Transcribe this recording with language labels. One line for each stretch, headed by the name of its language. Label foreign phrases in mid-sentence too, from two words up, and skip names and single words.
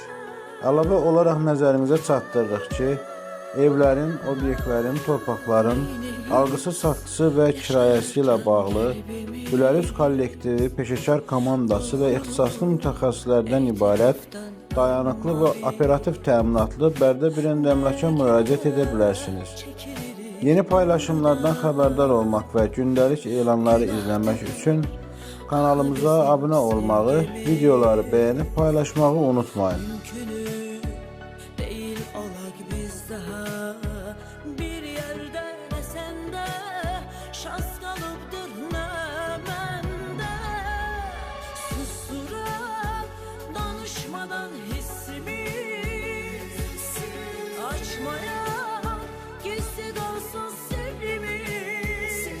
Azerbaijani: Əlavə olaraq nəzərinizə çatdırırıq ki, evlərin, obyektlərin, torpaqların algısı, satqısı və kirayəsi ilə bağlı Gülərüz kollektivi, peşəkar komandası və ixtisaslı mütəxəssislərdən ibarət dayanıqlı və operativ təminatlı Bərdə birində əmlaka müraciət edə bilərsiniz. Yeni paylaşımlardan xəbərdar olmaq və gündəlik elanları izləmək üçün kanalımıza abunə olmağı, videoları bəyənib paylaşmağı unutmayın.
Turkish: Bir yerde ne sende şans kalıptır ne bende. Susturan danışmadan hissimiz açmaya gizli dolsun sırrımız.